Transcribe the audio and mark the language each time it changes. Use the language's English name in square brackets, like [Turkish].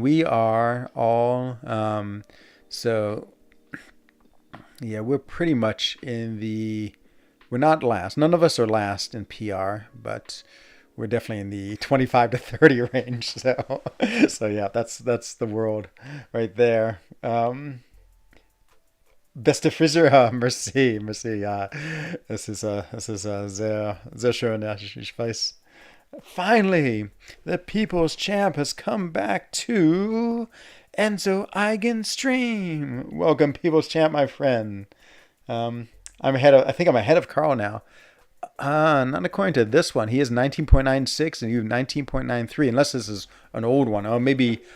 [English] We are all, so, yeah, we're pretty much we're not last. None of us are last in PR, but we're definitely in the 25 to 30 range. So yeah, that's the world right there. [German] Beste Friseur, merci. Es ist sehr schön, ja, ich weiß. [English] Finally, the People's Champ has come back to Enzo Eigenstream. Welcome, People's Champ, my friend. I think I'm ahead of Carl now. Not according to this one. He has 19.96 and you have 19.93, unless this is an old one. Oh, maybe.